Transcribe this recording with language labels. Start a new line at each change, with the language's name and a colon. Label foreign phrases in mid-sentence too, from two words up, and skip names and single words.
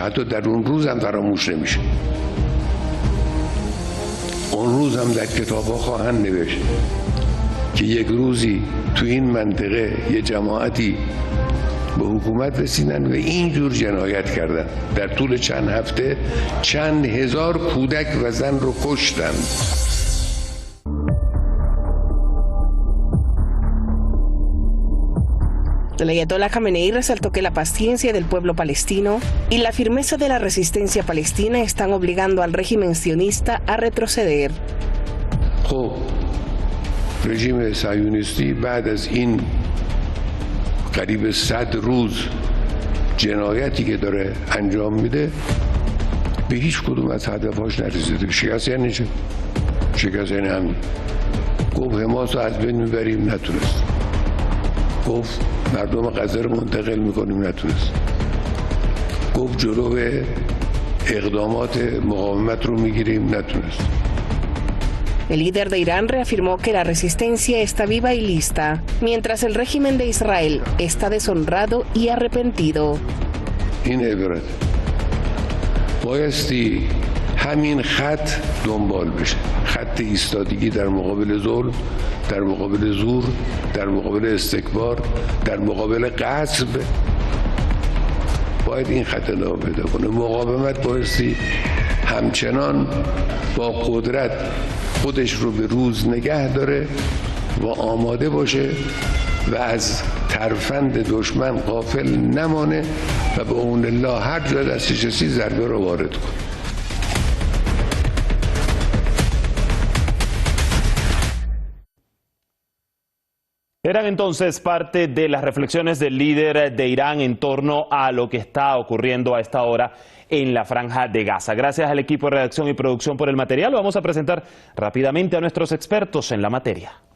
Persian: حتی در اون روز هم فراموش نمیشه. اون روز هم در کتاب ها خواهند نوشت که یک روزی تو این منطقه یه جماعتی به حکومت رسیدن و اینجور جنایت کردن. در طول چند هفته چند هزار کودک و زن رو کشتن.
Spanish: El ayatolá Jamenei resaltó que la paciencia del pueblo palestino y la firmeza de la resistencia palestina están obligando al régimen sionista a retroceder.
Persian: خب رژیم صهیونیستی بعد از این قریب 100 روز جنایتی که داره انجام میده به هیچ کدوم از هدفهاش نرسیده. شکست یعنی چه؟ شکست یعنی همین. گفت حماس رو از بین میبریم، نتونست. گفت مردم غزه رو منتقل میکنیم، نتونست. گفت جلو اقدامات مقاومت رو میگیریم، نتونست.
Spanish: El líder de Irán reafirmó que la resistencia está viva y lista, mientras el régimen de Israel está deshonrado y arrepentido.
Persian: این عبارت بایستی همین خط دنبال بشه، خط ایستادگی در مقابل ظلم، در مقابل زور، در مقابل استکبار، در مقابل غصب. باید این خط ادامه پیدا کنه. مقاومت بایستی همچنان با قدرت خودش رو به روز نگه داره و آماده باشه و از ترفند دشمن غافل نمانه و به اون الله هر جا دستش رسید ضربه رو وارد کنه.
Spanish: Eran entonces parte de las reflexiones del líder de Irán en torno a lo que está ocurriendo a esta hora en la Franja de Gaza. Gracias al equipo de redacción y producción por el material. Vamos a presentar rápidamente a nuestros expertos en la materia.